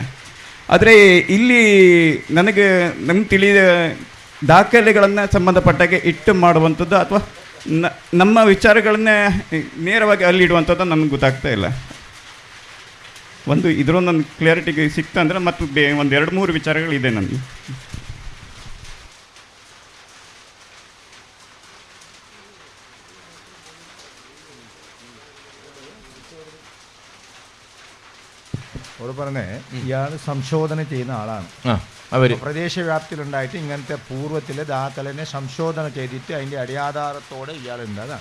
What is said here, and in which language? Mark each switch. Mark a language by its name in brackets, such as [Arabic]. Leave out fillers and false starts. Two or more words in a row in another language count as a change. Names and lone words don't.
[Kannada] ಆದರೆ ಇಲ್ಲಿ ನಮಗೆ ತಿಳಿದ ದಾಖಲೆಗಳನ್ನು ಸಂಬಂಧಪಟ್ಟಾಗೆ ಇಟ್ಟು ಮಾಡುವಂಥದ್ದು ಅಥವಾ ನಮ್ಮ ವಿಚಾರಗಳನ್ನೇ ನೇರವಾಗಿ ಅಲ್ಲಿ ಇಡುವಂಥದ್ದು ನನಗೆ ಗೊತ್ತಾಗ್ತಾ ಇಲ್ಲ. ಒಂದು ಇದರೊಂದು ನನ್ನ ಕ್ಲಿಯರಿಟಿಗೆ ಸಿಕ್ತಾ ಅಂದರೆ ಮತ್ತು ಒಂದು 2-3 ವಿಚಾರಗಳಿದೆ ನನಗೆ. [Malayalam] അവർ പറഞ്ഞേ ഇയാൾ സംശോധന ചെയ്യുന്ന ആളാണ്. പ്രദേശവ്യാപ്തിയിലുണ്ടായിട്ട് ഇങ്ങനത്തെ പൂർവ്വത്തിലെ ദാഖലിനെ സംശോധന ചെയ്തിട്ട് അതിൻ്റെ അടിയാധാരത്തോടെ ഇയാളുണ്ടാകാം.